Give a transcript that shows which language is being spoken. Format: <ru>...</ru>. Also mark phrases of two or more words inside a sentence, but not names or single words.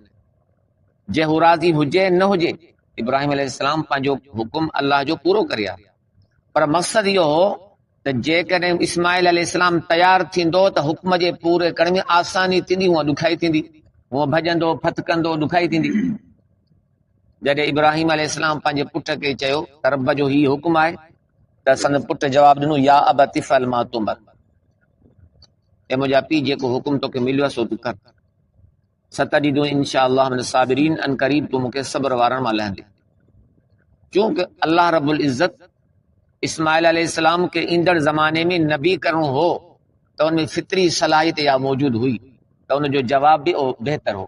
<sd>जे हू राज़ी हुजे न हुजे, इब्राहीम अलैहिस्सलाम पंहिंजो हुकुम अल्लाह जो पूरो करे आ, पर मक़सदु इहो हो त जेकॾहिं इस्माईल अलैहिस्सलाम तयारु थींदो त हुक्म जे पूरे करण में आसानी थींदी, हूअं ॾुखाई थींदी, हूअं भॼंदो फतकंदो, ॾुखाई थींदी। जॾहिं इब्राहीम अलैहिस्सलाम पंहिंजे पुट खे चयो त रब जो ही हुकुम आहे, त संदसि पुट जवाबु ॾिनो,</sd> <ar>يا أبت افعل ما تؤمر.</ar> <sd>ऐं मुंहिंजा पीउ जेको हुकुम तोखे मिलियो आहे सो तूं कर।</sd> <ar>ستجدني إن شاء الله من الصابرين,</ar> <sd>अन क़रीब तूं मूंखे सब्र वारनि मां लहंदे। चूंकि अल्लाह रब्बुल इज़्ज़त इस्माईल अलैहिस्सलाम के ईंदड़ ज़माने में नबी करणो हो, त उनमें फितरी सलाहियत या मौजूद हुई, त उनजो जवाब भी बेहतर हो।</sd>